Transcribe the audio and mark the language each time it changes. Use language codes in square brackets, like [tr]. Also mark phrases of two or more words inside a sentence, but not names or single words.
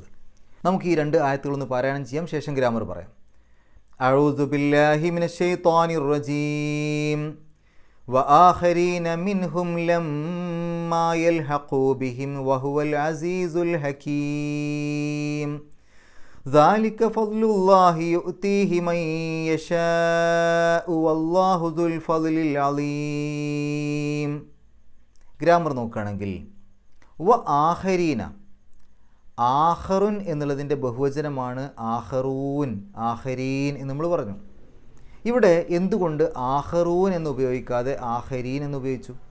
[ml] നമുക്ക് ഈ 2 ആയത്തുകളൊന്ന് പാരായണം ചെയ്യാം, ശേഷം ഗ്രാമർ പറയാം. [ar] أعوذ بالله من الشيطان الرجيم وآخرين منهم لما يلحقوا بهم وهو العزيز الحكيم ذلك فضل الله يؤتيه من يشاء والله ذو الفضل العظيم. [ml] ഗ്രാമർ നോക്കുകയാണെങ്കിൽ [ar] و آخرين, [ml] ആഖറുൻ എന്നുള്ളതിൻ്റെ ബഹുവചനമാണ് ആഖറൂൻ, ആഖരീൻ എന്ന് നമ്മൾ പറഞ്ഞു. ഇവിടെ എന്തുകൊണ്ട് ആഖറൂൻ എന്ന് ഉപയോഗിക്കാതെ ആഖരീൻ എന്ന് ഉപയോഗിച്ചു?